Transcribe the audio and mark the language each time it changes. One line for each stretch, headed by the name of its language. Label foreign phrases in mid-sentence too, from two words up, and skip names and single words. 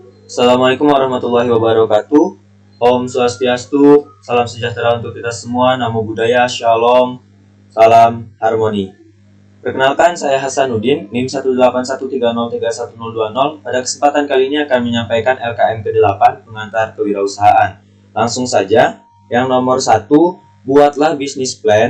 Arabic: السلام عليكم ورحمة الله وبركاته.
Indonesian: Om Swastiastu, salam sejahtera untuk kita semua. Namo Buddhaya, Shalom, salam harmoni. Perkenalkan, saya Hasanuddin, NIM 18130310020. Pada kesempatan kali ini akan menyampaikan LKM ke-8, pengantar kewirausahaan. Langsung saja, yang nomor 1, buatlah bisnis plan.